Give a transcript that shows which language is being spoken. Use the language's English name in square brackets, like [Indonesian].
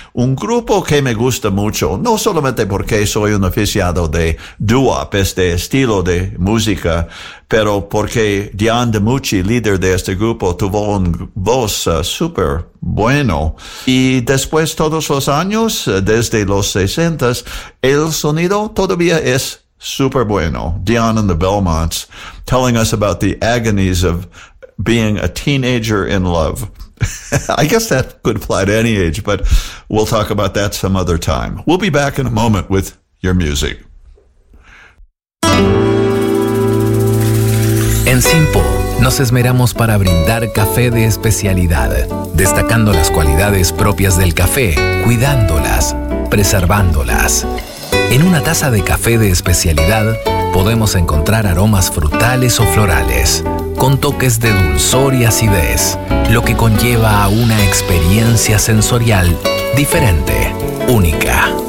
[Spanish] Un grupo que me gusta mucho, no solamente porque soy un aficionado de doo-wop, este estilo de música, pero porque Dion DeMucci, líder de este grupo, tuvo un voz super bueno. Y después todos los años, desde los 60s, el sonido todavía es super bueno. [English] Dion and the Belmonts telling us about the agonies of being a teenager in love. I guess that could apply to any age, but we'll talk about that some other time. We'll be back in a moment with your music. [Spanish] En Simpo, nos esmeramos para brindar café de especialidad, destacando las cualidades propias del café, cuidándolas, preservándolas. En una taza de café de especialidad, podemos encontrar aromas frutales o florales, con toques de dulzor y acidez, lo que conlleva a una experiencia sensorial diferente, única.